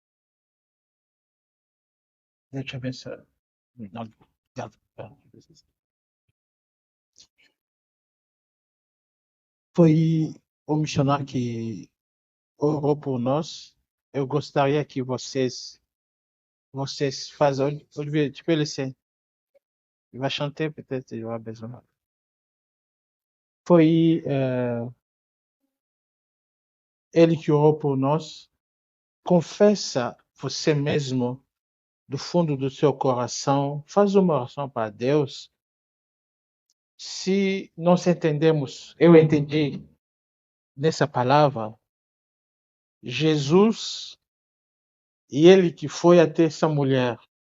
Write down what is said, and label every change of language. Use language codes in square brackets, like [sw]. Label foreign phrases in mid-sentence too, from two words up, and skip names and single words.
[pt] Deus te abençoe. Obrigado. Foi o missionário que orou por nós. Eu gostaria que vocês façam. [fr] Olivier, tu peux laisser. Il va chanter, peut-être il aura besoin. [pt] Foi ele que orou por nós. Confessa você mesmo do fundo do seu coração. Faz uma oração para Deus. Se nós entendemos, eu entendi nessa palavra, Jesus e ele que foi até essa mulher.